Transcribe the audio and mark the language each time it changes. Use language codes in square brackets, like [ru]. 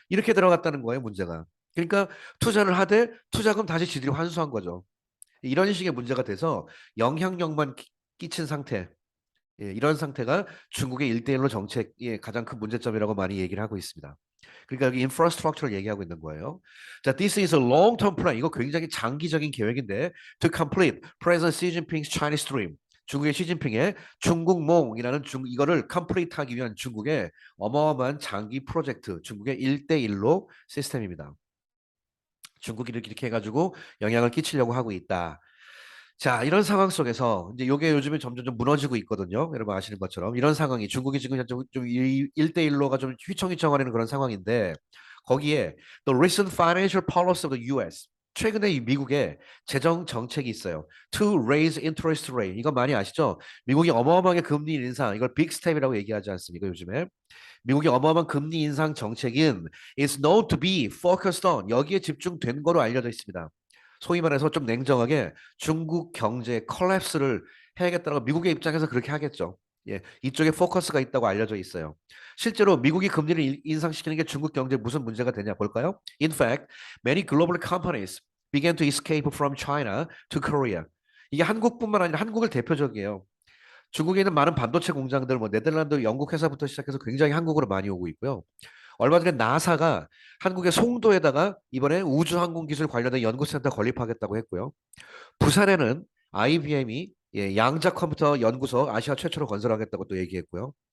[ko] 이렇게 들어갔다는 거예요, 문제가. 그러니까 투자를 하되 투자금 다시 지들이 환수한 거죠. 이런 식의 문제가 돼서 영향력만 끼친 상태. 예, 이런 상태가 중국의 일대일로 정책의 가장 큰 문제점이라고 많이 얘기를 하고 있습니다. 그러니까 여기 인프라스트럭처를 얘기하고 있는 거예요. [en] 자, this is a long-term plan. [ko] 이거 굉장히 장기적인 계획인데 [en] to complete President Xi Jinping's Chinese dream. [ko] 중국의 시진핑의 중국몽이라는 이거를 컴플리트 하기 위한 중국의 어마어마한 장기 프로젝트, 중국의 1대1로 시스템입니다. 중국이 이렇게 해가지고 영향을 끼치려고 하고 있다. 자, 이런 상황 속에서 이제 요게 요즘에 점점 좀 무너지고 있거든요. 여러분 아시는 것처럼 이런 상황이 중국이 지금 좀 1대1로가 좀 휘청휘청거리는 그런 상황인데 거기에 [en] the recent financial policy of the US [ko] 최근에 이 미국의 재정 정책이 있어요. [en] To raise interest rate. [ko] 이거 많이 아시죠? 미국이 어마어마하게 금리 인상, 이걸 빅 스텝이라고 얘기하지 않습니까, 요즘에? 미국의 어마어마한 금리 인상 정책인 [en] is known to be focused on [ko] 여기에 집중된 거로 알려져 있습니다. 소위 말해서 좀 냉정하게 중국 경제 컬랩스를 해야겠다고 미국의 입장에서 그렇게 하겠죠. 예, 이쪽에 포커스가 있다고 알려져 있어요. 실제로 미국이 금리를 인상시키는 게 중국 경제에 무슨 문제가 되냐 볼까요? [en] In fact, many global companies began to escape from China to Korea. [ko] 이게 한국뿐만 아니라 한국을 대표적이에요. 중국에 있는 많은 반도체 공장들, 뭐 네덜란드, 영국 회사부터 시작해서 굉장히 한국으로 많이 오고 있고요. 얼마 전에 나사가 한국의 송도에다가 이번에 우주항공 기술 관련된 연구센터 건립하겠다고 했고요. 부산에는 IBM이 예, 양자 컴퓨터 연구소 아시아 최초로 건설하겠다고 또 얘기했고요.